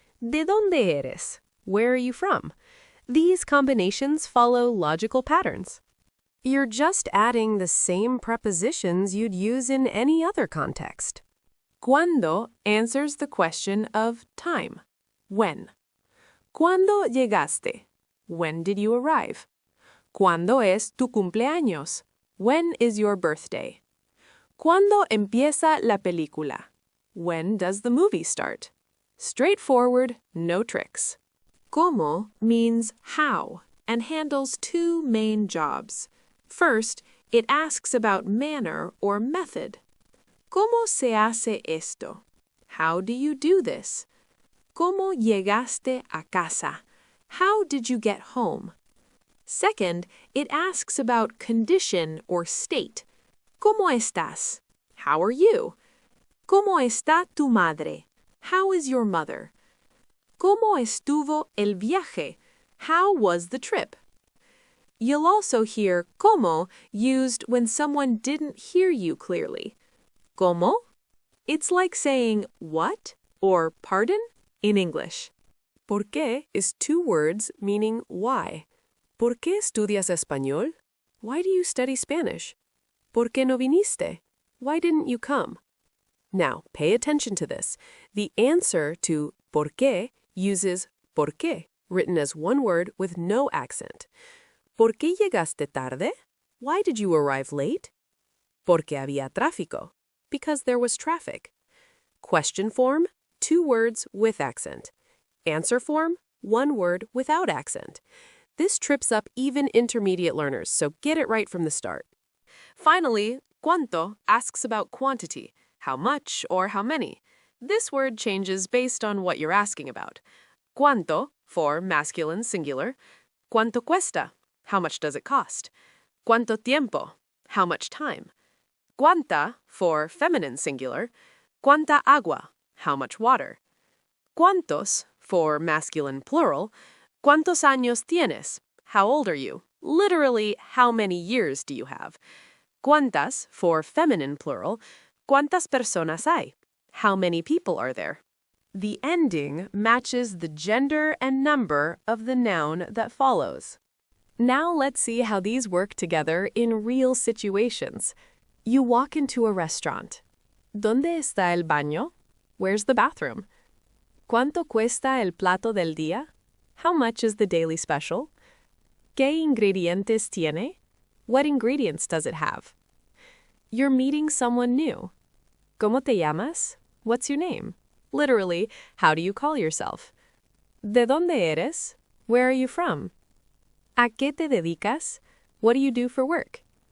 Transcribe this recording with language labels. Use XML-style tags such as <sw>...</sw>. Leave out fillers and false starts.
<es>¿De dónde eres?</es> <en>Where are you from? These combinations follow logical patterns. You're just adding the same prepositions you'd use in any other context. Cuándo answers the question of time, when.</en> <es>¿Cuándo llegaste?</es> <en>When did you arrive?</en> <es>¿Cuándo es tu cumpleaños?</es> <en>When is your birthday?</en> <es>¿Cuándo empieza la película?</es> <en>When does the movie start? Straightforward, no tricks. Cómo means how and handles 2 main jobs. First, it asks about manner or method.</en> <es>¿Cómo se hace esto?</es> <en>How do you do this?</en> <es>¿Cómo llegaste a casa?</es> <en>How did you get home? Second, it asks about condition or state.</en> <es>¿Cómo estás?</es> <en>How are you?</en> <es>¿Cómo está tu madre?</es> <en>How is your mother?</en> <es>¿Cómo estuvo el viaje?</es> <en>How was the trip? You'll also hear cómo used when someone didn't hear you clearly. ¿Cómo? It's like saying what or pardon in English. ¿Por qué is 2 words meaning why.</en> <es>¿Por qué estudias español?</es> <en>Why do you study Spanish?</en> <es>¿Por qué no viniste?</es> <en>Why didn't you come? Now, pay attention to this. The answer to ¿por qué uses ¿por qué, written as one word with no accent.</en> <es>¿Por qué llegaste tarde?</es> <en>Why did you arrive late?</en> <es>Porque había tráfico.</es> <en>because there was traffic. Question form, 2 words with accent. Answer form, 1 word without accent. This trips up even intermediate learners, so get it right from the start. Finally, cuánto asks about quantity, how much or how many. This word changes based on what you're asking about. Cuánto, for masculine singular.</en> <es>Cuánto cuesta,</es> <en>how much does it cost?</en> <es>Cuánto tiempo,</es> <en>how much time? Cuánta, for feminine singular.</en> <es>Cuánta agua,</es> <en>how much water? Cuántos, for masculine plural.</en> <es>¿Cuántos años tienes?</es> <en>How old are you? Literally, how many years do you have? ¿Cuántas, for feminine plural.</en> <es>¿Cuántas personas hay?</es> <en>How many people are there? The ending matches the gender and number of the noun that follows. Now let's see how these work together in real situations. You walk into a restaurant.</en> <es>¿Dónde está el baño?</es> <en>Where's the bathroom?</en> <es>¿Cuánto cuesta el plato del día?</es> <en>How much is the daily special?</en> <es>¿Qué ingredientes tiene?</es> <en>What ingredients does it have? You're meeting someone new.</en> <es>¿Cómo te llamas?</es> <en>What's your name? Literally, how do you call yourself?</en> <es>¿De dónde eres?</es> <en>Where are you from?</en> <es>¿A qué te dedicas?</es> <en>What do you do for work?</en>